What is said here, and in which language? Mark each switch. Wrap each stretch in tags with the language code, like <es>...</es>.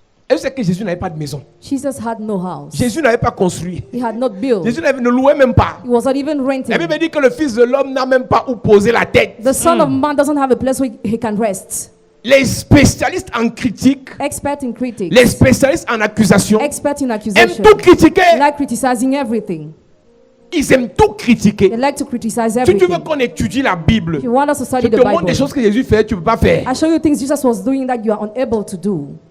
<fr>Est-ce que Jésus n'avait pas de maison?</fr> <en>Jesus had no house.</en> <fr>Jésus n'avait pas construit.</fr> <en>He had not built.</en> <fr>Jésus ne louait même pas.</fr> <en>He was not even renting.</en> <fr>La Bible dit que le Fils de l'homme n'a même pas où poser la tête.</fr> <en>The Son of Man doesn't have a place where he can rest.</en> <fr>Les spécialistes en critique,</fr> <en>Expert in critics.</en> <fr>les spécialistes en accusation,</fr> <en>Expert in</en> <fr>aiment</fr> <en>accusation.</en> <fr>tout critiquer.</fr> <en>They like criticizing everything.</en> <fr>Ils aiment tout critiquer.</fr> <en>They like to criticize</en> <fr>Si tu veux</fr> <en>everything.</en> <fr>qu'on étudie la Bible,</fr> <en>If you want us to</en> <fr>je</fr> <en>study</en> <fr>te</fr> <en>the</en> <fr>montre des</fr> <en>Bible,</en> <fr>choses que Jésus fait, tu ne peux pas faire.</fr> <en>I show you things Jesus was doing that you are unable to do.</en>